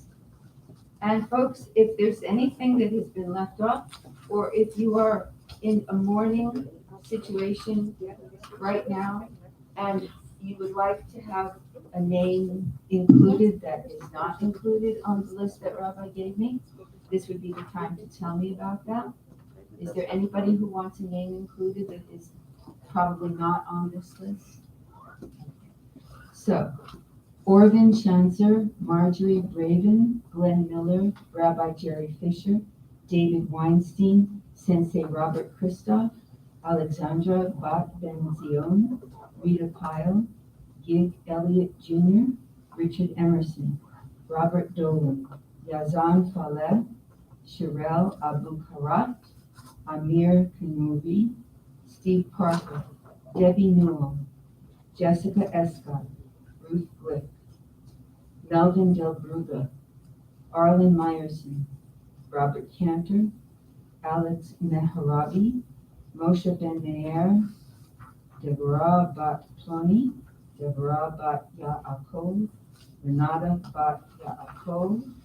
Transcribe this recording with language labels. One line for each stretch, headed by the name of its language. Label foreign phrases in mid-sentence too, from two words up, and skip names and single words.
English: And folks, if there's anything that has been left off, or if you are in a mourning situation right now, and you would like to have a name included that is not included on the list that Rabbi gave me, this would be the time to tell me about that. Is there anybody who wants a name included that is probably not on this list? So, Orvin Chanzer, Marjorie Braven, Glenn Miller, Rabbi Jerry Fisher, David Weinstein, Sensei Robert Christoph, Alexandra Bat Ben Zion, Rita Pyle, Gig Elliott Jr., Richard Emerson, Robert Dolan, Yazan Faleh, Sherelle Abu Karat, Amir Kanuri, Steve Parker, Debbie Newell, Jessica Escott, Ruth Glick, Melvin Del Bruga, Arlen Meyerson, Robert Cantor, Alex Mehrabi, Moshe Ben Meir, Deborah Bat Ploni, Deborah Bat Yaakov, Renata Bat Yaakov,